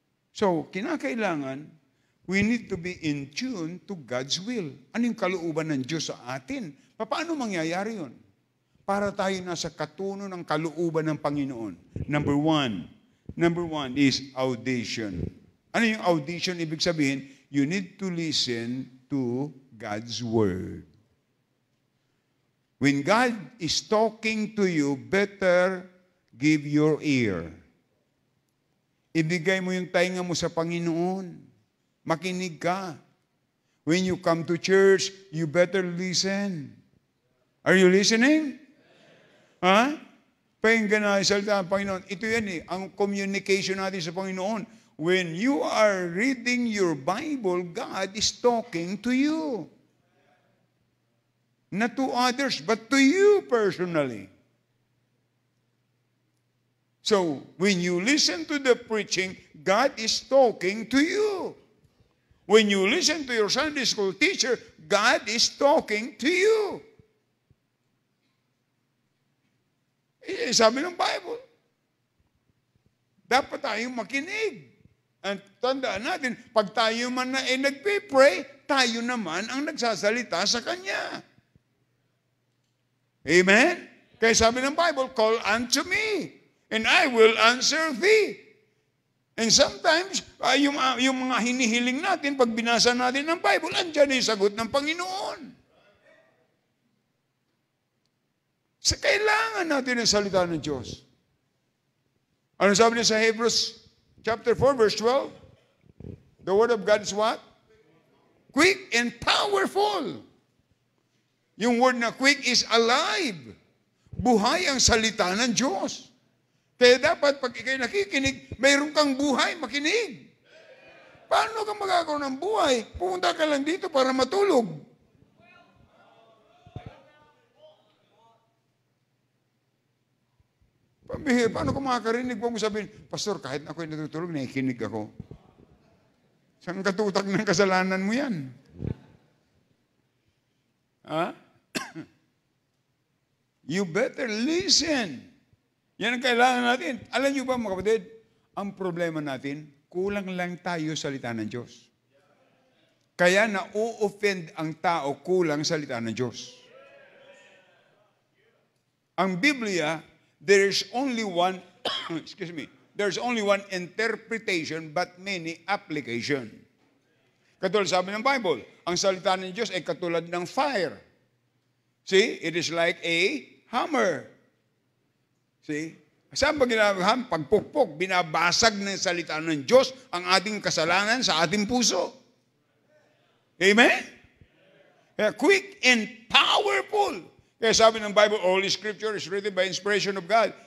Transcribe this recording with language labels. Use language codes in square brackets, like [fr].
[en] So, kinakailangan, we need to be in tune to God's will. [tl] Ano yung kalooban ng Diyos sa atin? Paano mangyayari yun? Para tayo nasa katuno ng kalooban ng Panginoon. [en] Number one is audition. [tl] Ano yung audition? Ibig sabihin, [en] you need to listen to God's Word. When God is talking to you, better give your ear. [tl] Ibigay mo yung tainga mo sa Panginoon. Makinig ka. [en] When you come to church, you better listen. Are you listening? [tl] Pakinggan na salita ng Panginoon. Ito yan ang communication natin sa Panginoon. [en] When you are reading your Bible, God is talking to you. Not to others, but to you personally. So, when you listen to the preaching, God is talking to you. When you listen to your Sunday school teacher, God is talking to you. [tl] Sabi ng Bible. dapat tayong makinig. At tandaan natin, pag tayo man na nagpe-pray, tayo naman ang nagsasalita sa Kanya. Amen? Kaya sabi ng Bible, [en] call unto me, and I will answer thee. And sometimes, [tl] yung mga hinihiling natin, pag binasa natin ng Bible, andyan yung sagot ng Panginoon. Kailangan natin ang salita ng Diyos. Ano sabi niya sa Hebrews chapter 4, verse 12? [en] The word of God is what? Quick and powerful. Yung word na quick is alive. [tl] Buhay ang salita ng Diyos. Kaya dapat pag ikay nakikinig, mayroon kang buhay, makinig. Paano ka magkakaroon ng buhay? Pumunta ka lang dito para matulog. Pambihira, paano ka makakarinig? Huwag mo sabihin, Pastor, kahit ako'y natutulog, nakikinig ako. Saan katutak ng kasalanan mo yan? Ha? [en] You better listen. [tl] Yan ang kailangan natin. Alam niyo ba mga kapatid, ang problema natin, kulang lang tayo sa salita ng Diyos. Kaya na-offend ang tao kulang sa salita ng Diyos. [en] Ang Biblia, there's only one, there's only one interpretation but many application. [tl] Katulad sabi ng Bible, ang salita ng Diyos ay katulad ng fire. [en] See, it is like a hammer. See? [tl] Saan ba ginagawa? Pagpukpok, binabasag ng salita ng Diyos ang ating kasalanan sa ating puso. Amen? Kaya quick and powerful. Kaya sabi ng Bible, [en] all Scripture is written by inspiration of God.